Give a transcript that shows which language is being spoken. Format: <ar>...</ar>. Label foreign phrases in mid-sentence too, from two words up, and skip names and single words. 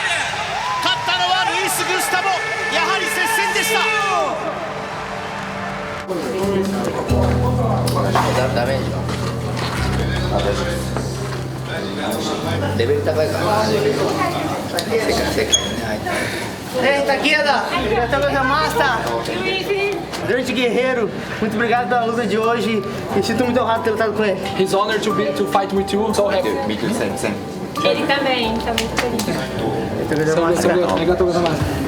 <ja>勝ったのはルイス・グスタボ。やはり接戦でした。ダメージはレベル高いから。世界</ja> <pt>Eita, Guida! Obrigado, Master! Grande guerreiro, muito obrigado pela luta de hoje e sinto muito honrado ter lutado com ele.</pt> <en>He's honored to fight with you, so happy. Me too, same.</en> <pt>Ele também, está muito feliz. Obrigado,</pt> <ja>gozaimasu.</ja>